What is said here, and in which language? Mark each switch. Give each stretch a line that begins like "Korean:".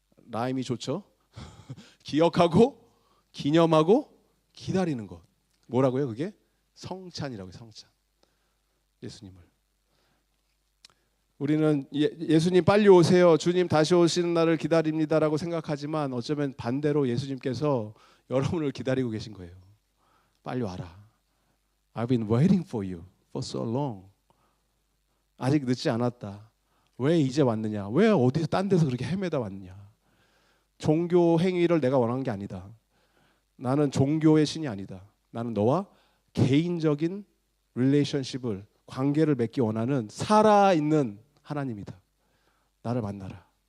Korean: 라임이 좋죠? 기억하고 기념하고 기다리는 것. 뭐라고요? 그게 성찬이라고요. 성찬. 예수님을. 우리는 예수님 빨리 오세요. 주님 다시 오시는 날을 기다립니다라고 생각하지만 어쩌면 반대로 예수님께서 여러분을 기다리고 계신 거예요. 빨리 와라.
English: I've been waiting for you for so long.
Korean: 아직 늦지 않았다. 왜 이제 왔느냐? 왜 어디서 딴 데서 그렇게 헤매다 왔느냐? 종교 행위를 내가 원하는 게 아니다. 나는 종교의 신이 아니다. 나는 너와 개인적인 릴레이션십을 관계를 맺기 원하는 살아있는 하나님이다. 나를 만나라.